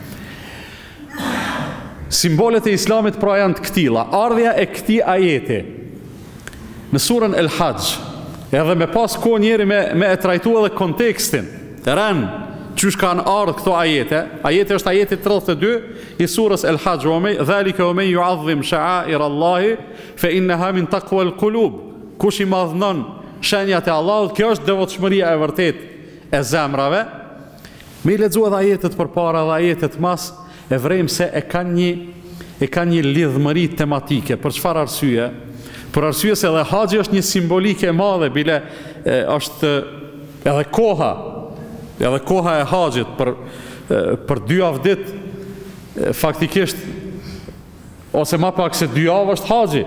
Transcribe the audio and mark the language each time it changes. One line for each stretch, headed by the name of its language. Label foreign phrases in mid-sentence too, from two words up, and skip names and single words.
Albanian: Simbolet e islamit pra janë të këtila. Ardhja e këti ajeti në surën El Hajj, edhe me pas ko njeri me e trajtu edhe kontekstin, qysh kanë ardhë këto ajete. Ajete është ajeti 32 i surës El Hajj,
Arabic: ذلك ومن يعظم شعائر الله فإنها من تقوى القلوب.
Albanian: Kush i madhnon shenjat e Allahut, kjo është devotshmëria e vërtet e zemrave. Me i lexuar edhe ajetet përpara dhe ajetet mas, e vrejmë se e kanë një lidhmëri tematike. Për çfarë arsye? Për arsye se edhe haxhi është një simbolike e madhe, bile është edhe koha e haxhit për 2 javë ditë faktikisht ose ma pak se 2 javë është haxhi.